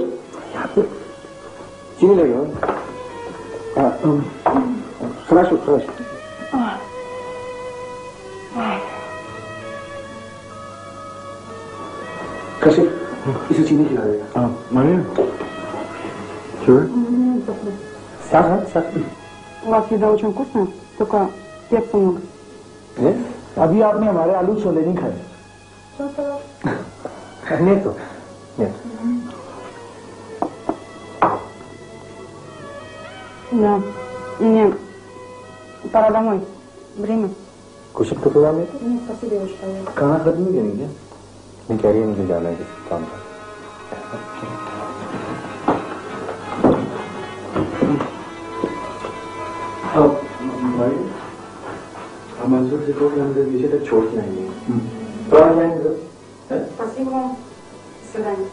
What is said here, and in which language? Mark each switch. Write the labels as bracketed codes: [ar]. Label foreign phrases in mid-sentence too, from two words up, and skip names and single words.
[hi] यहाँ पे चीनी लगी हो। हाँ, फ्रेश हो, फ्रेश। कैसे? इसे चीनी खिला देगा। [en] Maria? Sure? [hi] साथ साथ। [ru] У вас еда очень вкусная, только перца много. [hi] अभी आपने हमारे आलू छोले नहीं खाए। [ru] Нет, нет. Да. Мне пора домой. Время. [hi] कुछ तो प्रोग्राम है? [ru] Нет, спасибо, я очень поеду. [hi] खाना खत्म नहीं करेंगे? नहीं कह रही है मुझे जाना है किसी काम पर। मंसूर से कहो कि हम नीचे तक छोड़ के आएंगे। तो आ जाएंगे तो? [ru] Спасибо вам. До свидания.